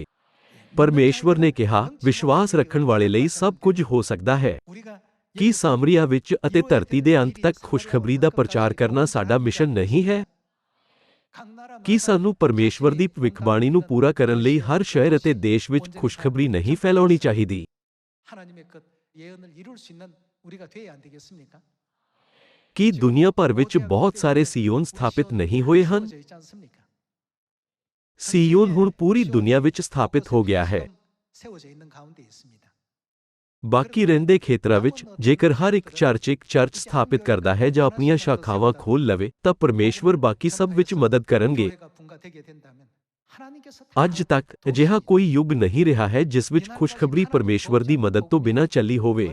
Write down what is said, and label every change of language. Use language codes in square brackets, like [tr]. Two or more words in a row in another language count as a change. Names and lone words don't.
[pa] ਪਰਮੇਸ਼ਵਰ ਨੇ ਕਿਹਾ, ਵਿਸ਼ਵਾਸ ਰੱਖਣ ਵਾਲੇ ਲਈ ਸਭ ਕੁਝ ਹੋ ਸਕਦਾ ਹੈ। [ko] 우리가 [pa] ਕੀ ਸਾਮਰੀਆ ਵਿੱਚ ਅਤੇ ਧਰਤੀ ਦੇ ਅੰਤ ਤੱਕ ਖੁਸ਼ਖਬਰੀ ਦਾ ਪ੍ਰਚਾਰ ਕਰਨਾ ਸਾਡਾ ਮਿਸ਼ਨ ਨਹੀਂ ਹੈ? [ko] 각 나라 [pa] ਕੀ ਸਾਨੂੰ ਪਰਮੇਸ਼ਵਰ ਦੀ ਭਵਿੱਖਬਾਣੀ ਨੂੰ ਪੂਰਾ ਕਰਨ ਲਈ ਹਰ ਸ਼ਹਿਰ ਅਤੇ ਦੇਸ਼ ਵਿੱਚ ਖੁਸ਼ਖਬਰੀ ਨਹੀਂ ਫੈਲਾਉਣੀ ਚਾਹੀਦੀ? [ko] 하나님의 그 예언을 이룰 수 있는 우리가 돼야 안 되겠습니까? [pa] ਕੀ ਦੁਨੀਆ ਭਰ ਵਿੱਚ ਬਹੁਤ ਸਾਰੇ ਸੀਯੋਨ ਸਥਾਪਿਤ ਨਹੀਂ ਹੋਏ ਹਨ? [ko] 세워져 있지 않습니까? [pa] ਸੀਯੋਨ ਹੁਣ ਪੂਰੀ ਦੁਨੀਆ ਵਿੱਚ ਸਥਾਪਿਤ ਹੋ ਗਿਆ ਹੈ। [ko] 세워져 있는 가운데 있습니다. [pa] ਬਾਕੀ ਰਹਿੰਦੇ ਖੇਤਰਾਂ ਵਿੱਚ ਜੇਕਰ ਹਰ ਇੱਕ ਚਰਚ ਸਥਾਪਿਤ ਕਰਦਾ ਹੈ ਜਾਂ ਆਪਣੀਆਂ ਸ਼ਾਖਾਵਾਂ ਖੋਲ੍ਹ ਲਵੇ ਤਾਂ ਪਰਮੇਸ਼ਵਰ ਬਾਕੀ ਸਭ ਵਿੱਚ ਮਦਦ ਕਰਨਗੇ। ਅੱਜ ਤੱਕ ਅਜਿਹਾ ਕੋਈ ਯੁੱਗ ਨਹੀਂ ਰਿਹਾ ਹੈ ਜਿਸ ਵਿੱਚ ਖੁਸ਼ਖਬਰੀ ਪਰਮੇਸ਼ਵਰ ਦੀ ਮਦਦ ਤੋਂ ਬਿਨਾਂ ਚੱਲੀ ਹੋਵੇ।